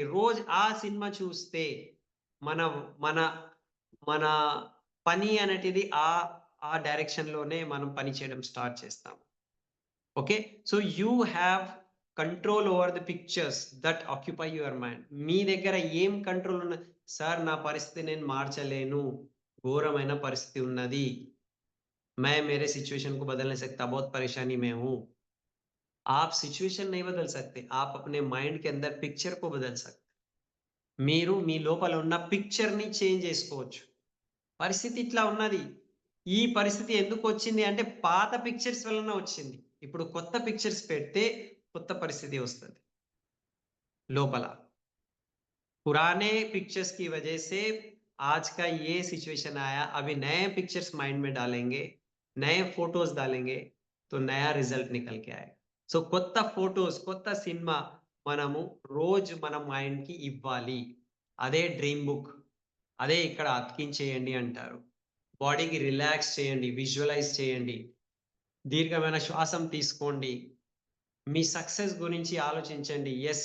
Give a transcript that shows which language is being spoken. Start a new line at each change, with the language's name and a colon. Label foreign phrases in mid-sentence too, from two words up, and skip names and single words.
Telugu: రోజు ఆ సినిమా చూస్తే మన మన మన పని అనేటిది ఆ డైరెక్షన్‌లోనే మనం పని చేయడం స్టార్ట్ చేస్తాం. ఓకే.
English: So, you have control over the pictures that occupy your mind.
Telugu: మీ దగ్గర ఏం కంట్రోల్ ఉన్నది? సార్ నా పరిస్థితి నేను మార్చలేను. ఘోరమైన పరిస్థితి ఉన్నది.
Hindi: मैं मेरे सिचुएशन को बदल नहीं सकता, बहुत परेशानी में हूँ. आप सिचुएशन नहीं बदल सकते. आप अपने माइंड के अंदर पिक्चर को बदल सकते.
Telugu: మీరు మీ లోపల ఉన్న పిక్చర్‌ని చేంజ్ చేసుకోవచ్చు. పరిస్థితి ఇట్లా ఉన్నది. ఈ పరిస్థితి ఎందుకొచ్చింది అంటే పాత పిక్చర్స్ వలన వచ్చింది. ఇప్పుడు కొత్త పిక్చర్స్ పెడితే కొత్త పరిస్థితి వస్తది లోపల.
Hindi: पुराने पिक्चर्स की वजह से आज का ये सिचुएशन आया. अभी नए पिक्चर्स माइंड में डालेंगे, नए फोटोज़ डालेंगे, तो नया रिजल्ट निकल के आएगा.
Telugu: సో, కొత్త ఫోటోస్, కొత్త సినిమా మనము రోజు మన మైండ్‌కి ఇవ్వాలి. అదే డ్రీమ్ బుక్. అదే ఇక్కడ అతికించేయండి అంటారు. బాడీకి రిలాక్స్ చేయండి. విజువలైజ్ చేయండి. దీర్ఘమైన శ్వాసం తీసుకోండి. మీ సక్సెస్ గురించి ఆలోచించండి. యెస్!